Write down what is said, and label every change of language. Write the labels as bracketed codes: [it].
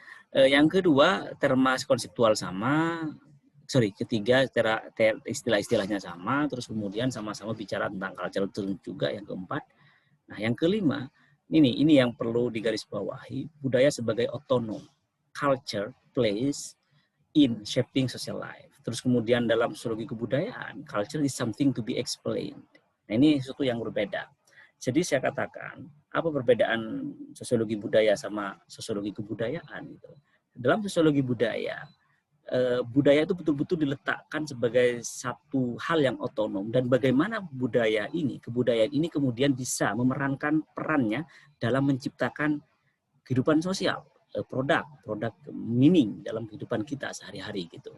[id] Yang kedua, terma konseptual sama, ketiga istilah-istilahnya sama, terus kemudian sama-sama bicara tentang cultural term juga yang keempat. Nah, yang kelima, ini yang perlu digarisbawahi, budaya sebagai otonom. [en] Culture plays in shaping social life. [id] Terus kemudian dalam sosiologi kebudayaan, [en] culture is something to be explained. [id] Nah, ini sesuatu yang berbeda. Jadi saya katakan, apa perbedaan sosiologi budaya sama sosiologi kebudayaan? Gitu. Dalam sosiologi budaya, budaya itu betul-betul diletakkan sebagai satu hal yang otonom, dan bagaimana kebudayaan ini kemudian bisa memerankan perannya dalam menciptakan kehidupan sosial, produk meaning dalam kehidupan kita sehari-hari gitu.